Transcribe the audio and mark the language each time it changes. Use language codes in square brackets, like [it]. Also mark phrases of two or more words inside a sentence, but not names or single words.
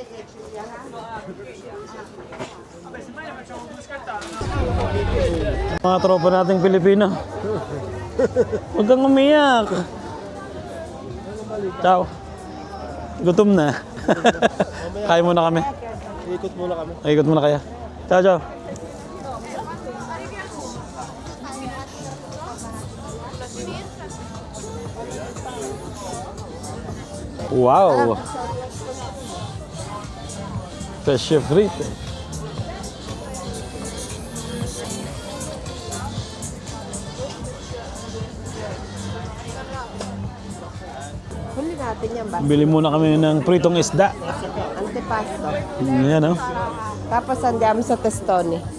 [tl] Mga tropa nating Pilipino. Huwag kang umiyak. Ciao. Gutom na. Kaya muna kami. Ikot muna kami. Ikot muna kaya. Ciao, ciao. Wow. [it] Pesce frite. [tl] Huli natin yan ba? Bili muna kami ng pritong isda. Antipasto. Yan, oh. Tapos andiyan sa testone.